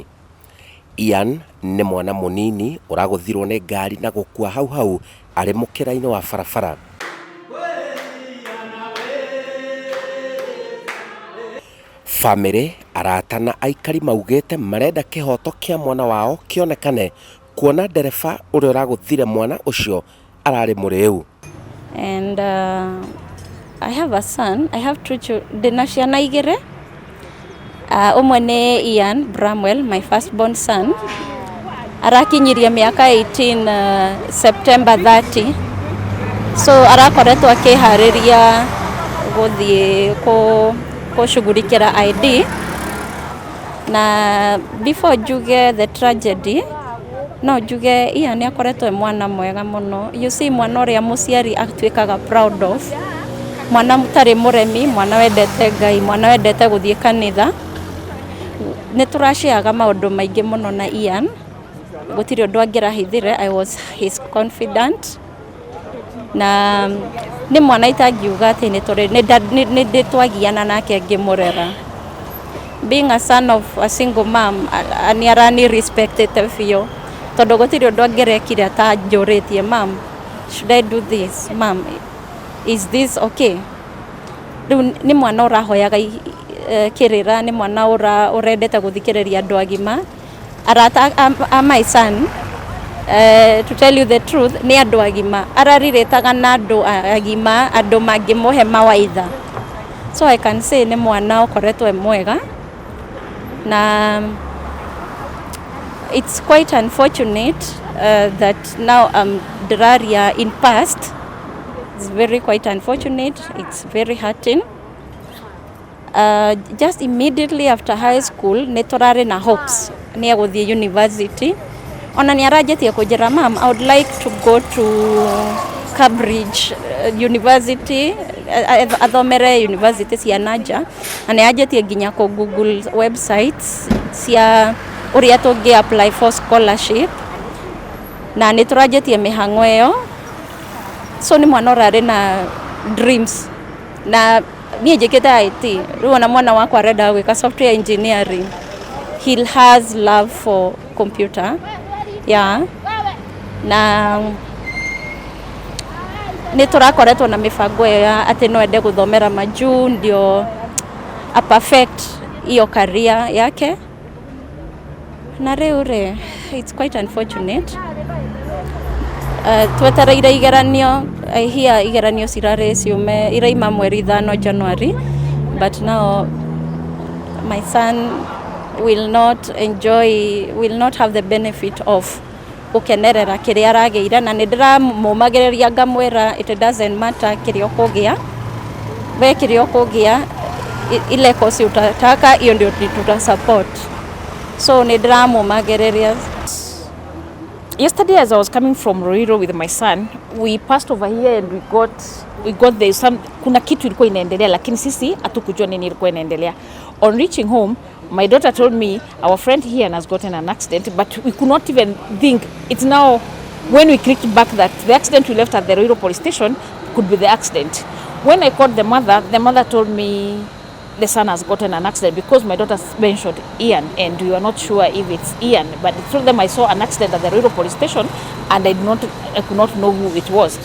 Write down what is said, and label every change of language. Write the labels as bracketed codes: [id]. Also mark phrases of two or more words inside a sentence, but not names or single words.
[ki] Ian nĩ mwana mũnini ũragũthirwo nĩ ngari na gũkua hau arĩ mũkĩra-inĩ wa barabara. Famĩlĩ, arata na aikari maugĩte marenda kĩhoto kĩa mwana wao kĩonekane, kuona ndereba ũrĩa ũragũthire mwana ũcio ararĩ mũrĩu. [en] And I have a son. I have two children. [ki] Ndĩna ciana igĩrĩ. Ũmwe nĩ Ian Bramwell, [en] my firstborn son. [ki] Arakinyirie mĩaka 18 September 30. So arakoretwo akĩharĩria gũthiĩ kũshughulikĩra ID. Na before njuge [en] the tragedy, [ki] no njuge Ian akoretwo mwana mwega mũno. [en] You see, [ki] mwana ũrĩa mũciari atuĩkaga [en] proud of. [ki] Mwana mũtarĩ mũremi, mwana wendete Ngai, mwana wendete gũthiĩ kanitha. Nĩ tũraciaga maũndũ maingĩ mũno na Ian. Gũtirĩ ũndũ angĩrahithire. [en] I was his confidant. [ki] Na nĩ mwana itangiuga atĩ nĩ ndĩtwagiana nake ngĩmũrera. [en] Being a son of a single mom, [ki] nĩ arani respectete biũ. Tondũ gũtirĩ ũndũ angĩrekire atanjũrĩtie, [en] mom, should I do this? Mom, is this okay? [ki] Rĩu nĩ mwana ũrahoyaga kĩrĩra, nĩ mwana ũrendete gũthikĩrĩria andũ agima. [en] Arata my son, to tell you the truth, [ki] nĩ andũ agima. Ararirĩtaga na andũ agima, andũ mangĩmũhe mawaitha. [en] So I can say [ki] nĩ mwana ũkoretwo mwega. [en] Na it's quite unfortunate that now ndĩraria in past. It's very quite unfortunate. It's very hurting. Just immediately after high school, [ki] nĩ tũrarĩ na hopes nĩ agũthiĩ university. Ona nĩ aranjĩtie kũnjĩra, [en] mom, I would like to go to Cambridge University, [ki] athomere university cia nanja. Na nĩ anjĩtie nginya ku [en] Google websites [ki] cia ũrĩa tũngĩ [en] apply for scholarship. [ki] Na nĩ tũranjĩtie mĩhang'o ĩyo. So nĩ mwana ũrarĩ na dreams. Na niĩ njĩkĩte IT. Rĩu ona mwana wakwa arenda gwĩka [en] software engineering. He has love for computer. Yeah. [ki] Na nĩ tũrakoretwo na mĩbango ya atĩ no ende gũthomera majuu ndio a perfect iyo career yake. [en] Na rĩu it's quite unfortunate. [ki] Twetereire igeranio, [en] I hear [ki] igeranio cirarĩ ciume iraima mweri 5 January, [en] but now my son will not have the benefit of [ki] gũkenerera kĩrĩa aragĩire. Na nĩ ndĩramũmagĩrĩria ngamwĩra [en] it doesn't matter [ki] kĩrĩa ũkũgĩa. We kĩrĩa ũkũgĩa, [sw] ile kosi utataka, hiyo ndio tuta support. [ki] So nĩ ndĩramũmagĩrĩria. [en] Yesterday, as I was coming from Ruiru with my son, we passed over here and we got there [sw] kuna kitu ilikuwa inaendelea, lakini sisi hatukujua nini ilikuwa inaendelea. [en] On reaching home, my daughter told me our friend here has gotten an accident, but we could not even think. It's now when we clicked back that the accident we left at the Ruiru police station could be the accident. When I called the mother told me the son has gotten an accident, because my daughter mentioned Ian and we were not sure if it's Ian, but I told them I saw an accident at the Ruiru police station and I could not know who it was.